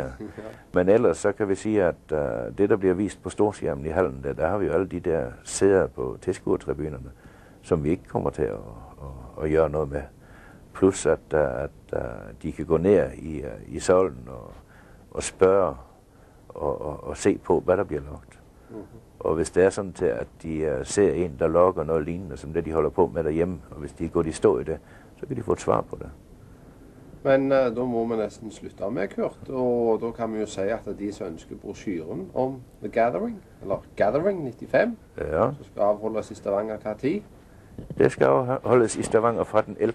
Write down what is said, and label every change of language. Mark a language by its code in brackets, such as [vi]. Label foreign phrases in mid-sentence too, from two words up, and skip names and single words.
[da] Men ellers så kan vi sige, at det, der bliver vist på storskærmen i hallen, der har vi jo alle de der sæder på tilskuertribunerne, som vi ikke kommer til at gøre noget med. Plus at de kan gå ned i salen og spørge og se på, hvad der bliver lagt. Og hvis det er sådan til, at de ser en, der logger noget lignende, som det de holder på med derhjemme, og hvis de går i stå i det, så kan de få et svar på det. [no] Men da må vi nesten slutte av med, Kurt, og da kan vi jo si at de som ønsker brosjyren om The Gathering, eller Gathering 95, ja, så skal avholdes i Stavanger hva tid? [da] Det skal afholdes i Stavanger fra den 11.